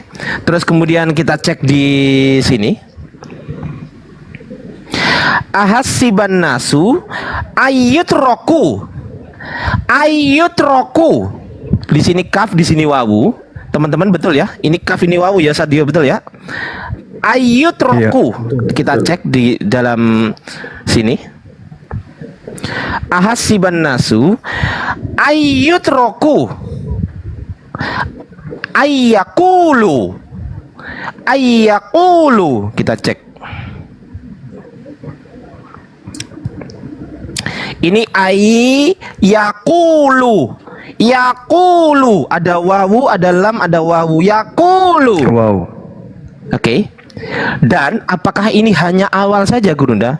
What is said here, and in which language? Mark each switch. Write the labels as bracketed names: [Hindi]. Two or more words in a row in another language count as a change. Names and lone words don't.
[Indonesian] Terus kemudian kita cek di sini. [Arabic] أحسب الناس أن يتركوا. [Indonesian] Ayyutraku. Di sini kaf, di sini wawu. Teman-teman betul ya? Ini kaf, ini wawu ya, Sadio, betul ya? Ayyutraku. Kita cek di dalam sini. [Arabic] أحسب الناس أن يتركوا أن يقولوا. [Indonesian] Ayyakulu. Kita cek. Ini yakulu. Yakulu. Ada wawu, ada lam, ada wawu. Yakulu. Wow. Oke. Dan apakah ini hanya awal saja, Gurunda?